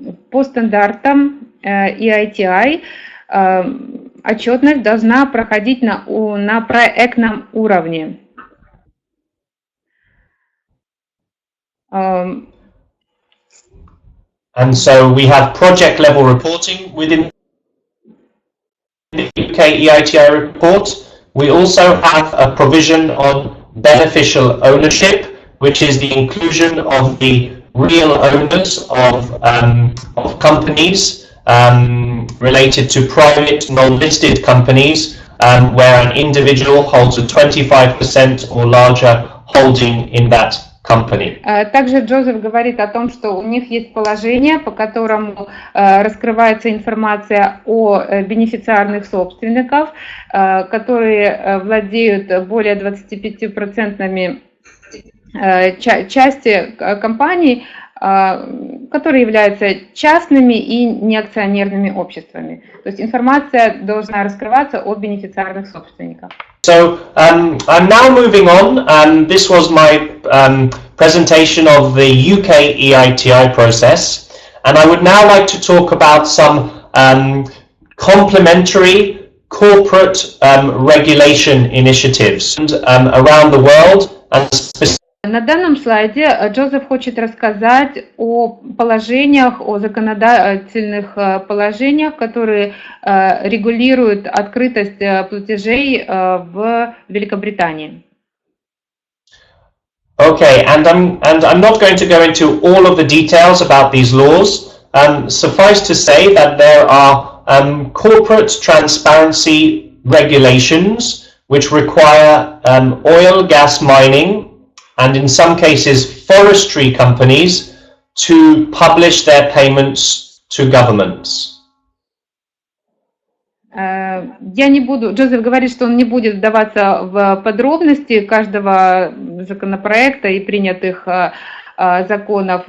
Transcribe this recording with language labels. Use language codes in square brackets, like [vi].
[ru] По стандартам EITI отчетность должна проходить на проектном уровне. [en] And so we have project level reporting within the UK EITI report. We also have a provision on beneficial ownership, which is the inclusion of the real owners of companies related to private non-listed companies where an individual holds a 25% or larger holding in that company. [ru] Также Джозеф говорит о том, что у них есть положение, по которому раскрывается информация о бенефициарных собственников, которые владеют более 25% части компаний, которые являются частными и неакционерными обществами. То есть информация должна раскрываться о бенефициарных собственниках. [en] So I'm now moving on. This was my presentation of the UK EITI process, and I would now like to talk about some complementary corporate regulation initiatives around the world and specifically. [ru] На данном слайде Джозеф хочет рассказать о положениях, о законодательных положениях, которые регулируют открытость платежей в Великобритании. [en] Okay, and I'm not going to go into all of the details about these laws. Suffice to say that there are corporate transparency regulations which require oil, gas mining, and in some cases forestry companies to publish their payments to governments. [ru] Я не буду, Джозеф говорит, что он не будет вдаваться в подробности каждого законопроекта и принятых законов.